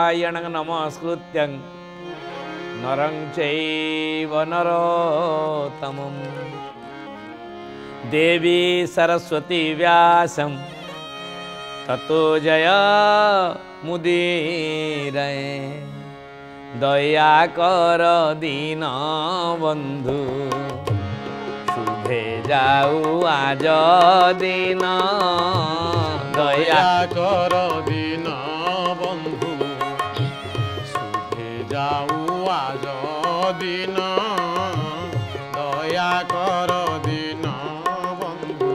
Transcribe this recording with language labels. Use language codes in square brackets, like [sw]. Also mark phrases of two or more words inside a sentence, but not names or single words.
[sa] नारायणं नमस्कृत्यं नरं चैव नरोत्तमं देवी सरस्वती व्यासं ततो जयमुदीरये [or] ଦୟା କର ଦୀନ ବନ୍ଧୁ ଶୁଭେ ଯାଉ ଆଜ ଦିନ ଦୟା କର ଦୀନ ବନ୍ଧୁ ଶୁଭେ ଯାଉ ଆଜ ଦିନ ଦୟା କର ଦୀନ ବନ୍ଧୁ